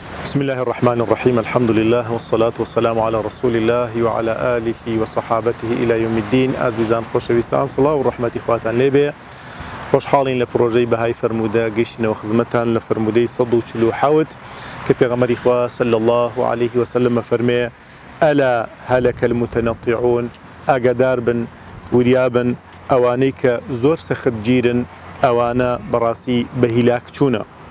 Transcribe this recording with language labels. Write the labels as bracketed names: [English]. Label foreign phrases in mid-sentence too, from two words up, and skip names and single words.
[Arabic] بسم الله الرحمن الرحيم الحمد لله والصلاة والسلام على رسول الله وعلى آله وصحابته إلى يوم الدين. [Central Kurdish] ئازیزان خۆشەویستان سڵاو و ڕەحمەتی خواتان لێبێ. خۆشحاڵین لە پرۆژەی بەهای فەرموودە گەیشتنەوە خزمەتان لە فەرموودەی 147 کە پێغەمبەری خوا [Arabic] صلی الله عليه وسلم [Central Kurdish] فەرمێ [Arabic] ئەلا هەلەکە المتەنەطیعون، [Central Kurdish] ئاگادار بن وریابن ئەوانەی کە زۆر سەختگیرن، ئەوانە بەڕاستی بە هیلاک چوونە.